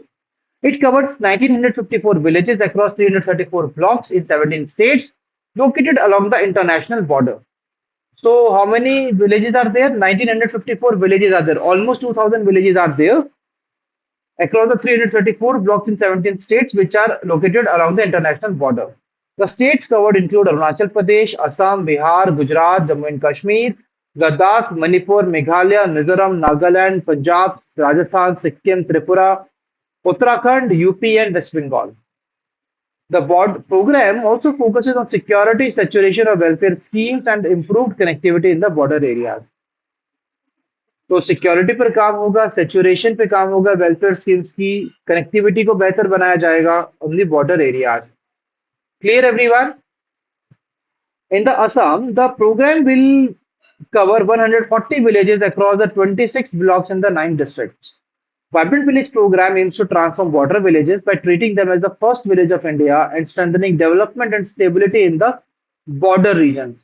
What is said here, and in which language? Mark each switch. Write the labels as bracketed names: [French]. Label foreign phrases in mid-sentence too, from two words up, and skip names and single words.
[English] It covers 1,954 villages across 334 blocks in 17 states located along the international border. So how many villages are there? 1,954 villages are there. Almost 2,000 villages are there across the 334 blocks in 17 states which are located along the international border. The states covered include Arunachal Pradesh, Assam, Bihar, Gujarat, Jammu and Kashmir, Ladakh, Manipur, Meghalaya, Mizoram, Nagaland, Punjab, Rajasthan, Sikkim, Tripura, Uttarakhand, UP, and West Bengal. The board program also focuses on security, saturation of welfare schemes, and improved connectivity in the border areas. [Hindi] तो सिक्योरिटी पर काम होगा, सेचुरेशन पे काम होगा, [English] welfare schemes [Hindi] की कनेक्टिविटी को बेहतर बनाया जाएगा [English] on the border areas. Clear, everyone? In the Assam, the program will cover 140 villages across the 26 blocks in the 9 districts. Vibrant Village program aims to transform border villages by treating them as the first village of India and strengthening development and stability in the border regions.